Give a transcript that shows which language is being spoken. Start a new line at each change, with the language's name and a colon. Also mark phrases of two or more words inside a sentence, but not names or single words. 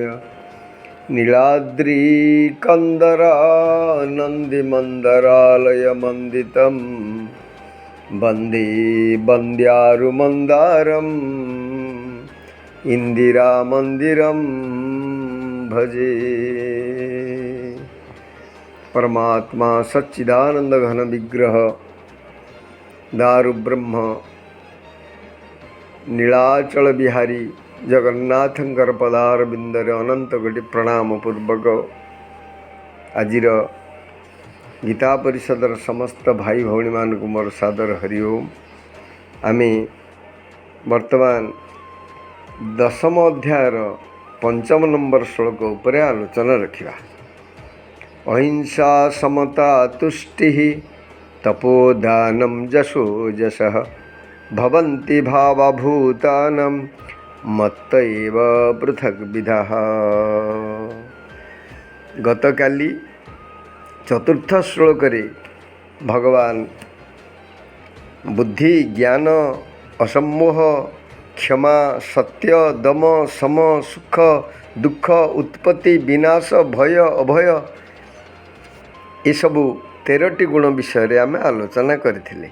Sanskrit: नीलाद्री कंदरानंदिमंदरालय मंदितं वंदे वंद्यारुमंदारम इंदिरा मंदिरम भजे।
Odia: ପରମାତ୍ମା ସଚ୍ଚିଦାନନ୍ଦ ଘନ ବିଗ୍ରହ ଦାରୁ ବ୍ରହ୍ମ ନୀଳାଚଳ ବିହାରୀ ଜଗନ୍ନାଥଙ୍କର ପଦାର ବିନ୍ଦର ଅନନ୍ତ କୋଟି ପ୍ରଣାମ ପୂର୍ବକ ଆଜିର ଗୀତା ପରିଷଦର ସମସ୍ତ ଭାଇ ଭଉଣୀ ମାନଙ୍କୁ ମୋର ସାଦର ହରିଓମ। ଆମେ ବର୍ତ୍ତମାନ 10ମ ଅଧ୍ୟାୟର 5ମ ନମ୍ବର ଶ୍ଳୋକ ଉପରେ ଆଲୋଚନା ରଖିବା।
Sanskrit: अहिंसा समता तुष्टि तपोदानम जशो जशः भवन्ति भावभूतानां मत्तैव पृथक् विधः।
Odia: ଗତକାଲି ଚତୁର୍ଥ ଶ୍ଳୋକ ରେ ଭଗବାନ ବୁଦ୍ଧି ଜ୍ଞାନ ଅସମ୍ମୋହ କ୍ଷମା ସତ୍ୟ ଦମ ସମ ସୁଖ ଦୁଃଖ ଉତ୍ପତ୍ତି ବିନାଶ ଭୟ ଅଭୟ ଏ ସବୁ 13ଟି ଗୁଣ ବିଷୟ ଆମେ ଆଲୋଚନା କରିଥିଲେ।